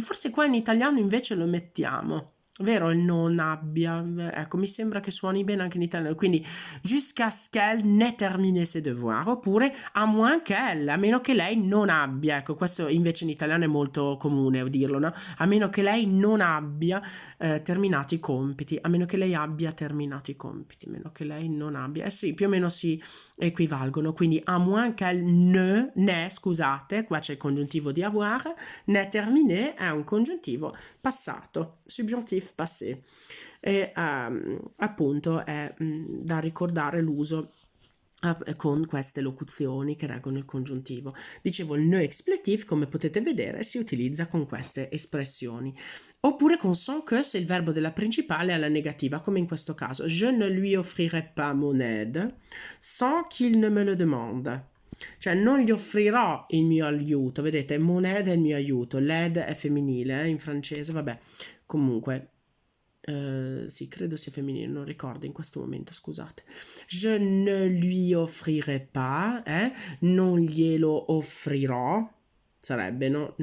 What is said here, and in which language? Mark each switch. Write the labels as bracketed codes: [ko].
[it] Forse qua in italiano invece lo mettiamo. Vero il non abbia? Ecco, mi sembra che suoni bene anche in italiano. [fr] Quindi, jusqu'à ce qu'elle n'ait terminé ses devoirs. [it] Oppure, [fr] à moins qu'elle, [it] a meno che lei non abbia. Ecco, questo invece in italiano è molto comune dirlo, no? A meno che lei non abbia terminato i compiti. A meno che lei abbia terminato i compiti. A meno che lei non abbia. Eh sì, più o meno si equivalgono. Quindi, [fr] à moins qu'elle ne, [it] scusate, qua c'è il congiuntivo di avoir, [fr] n'ait terminé [it] è un congiuntivo passato, [fr] subjonctif passé, [it] e appunto è da ricordare l'uso con queste locuzioni che reggono il congiuntivo. Dicevo, il ne expletif, come potete vedere, si utilizza con queste espressioni. Oppure con son que se il verbo della principale è alla negativa, come in questo caso. [fr] Je ne lui offrirai pas mon aide sans qu'il ne me le demande. [it] Cioè non gli offrirò il mio aiuto, vedete, [fr] mon aide [it] è il mio aiuto, l'aide è femminile in francese, vabbè, comunque, sì, credo sia femminile, non ricordo in questo momento, scusate. [fr] Je ne lui offrirai pas, [it] non glielo offrirò, sarebbe, no?